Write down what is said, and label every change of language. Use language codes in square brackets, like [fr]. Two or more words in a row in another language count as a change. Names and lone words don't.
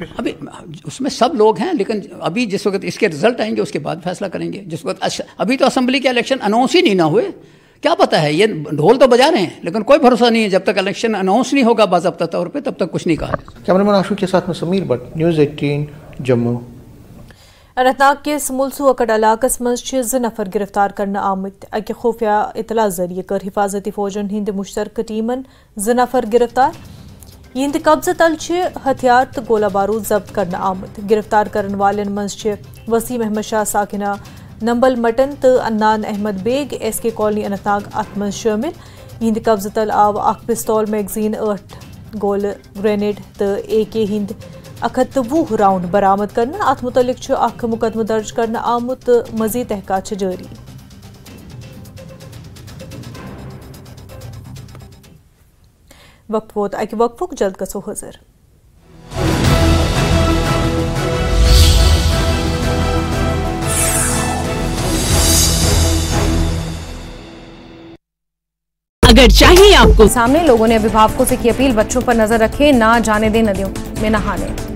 [hi] अभी उसमें सब लोग हैं, लेकिन अभी जिस वक्त इसके रिजल्ट आएंगे उसके बाद फैसला करेंगे। जिस वक्त अभी तो असेंबली के इलेक्शन अनाउंस ही नहीं ना हुए, क्या पता है, ये ढोल तो बजा रहे हैं लेकिन कोई भरोसा नहीं है। जब तक इलेक्शन अनाउंस नहीं होगा बाज़ाब्ता तौर पे, तब तक कुछ नहीं कहा। कैमरामैन आशू के साथ में समीर भट्ट, न्यूज़ 18 जम्मू। [ks] अनंतनाग के मुल्सू अकड़ इलाकस मज 2 नफर गिरफ्तार करना आमद। अकि खुफिया इतला जरिए कर हिफाजती फौजन हिंद मुश्तरक टीमन 2 नफर गिरफ्तार। यिंद कब्ज़ तल हथियार तो गोला बारूद जब्त करना आमद। गिरफ्तार करने वालन मज वसीम अहमद शाह साकिना नंबल मटन तो अन्नान अहमद बेग SK कॉलोनी अनंतनाग अत मज शामिल। यिंद कब्ज़ तल आव 1 पिस्तौल मैगजीन 8 गोल ग्रेनेड तो AK हिंद 120 राउंड बरामद करना। अत मुतलिक मुकदमा दर्ज करना आमुत तो मजीद तहकात जारी। वक्त वोत अकि वक्फुक जल्द गसो हाजिर। [hi] अगर चाहिए आपको, सामने लोगों ने अभिभावकों से की अपील, बच्चों पर नजर रखें, ना जाने दें नदियों में नहाने।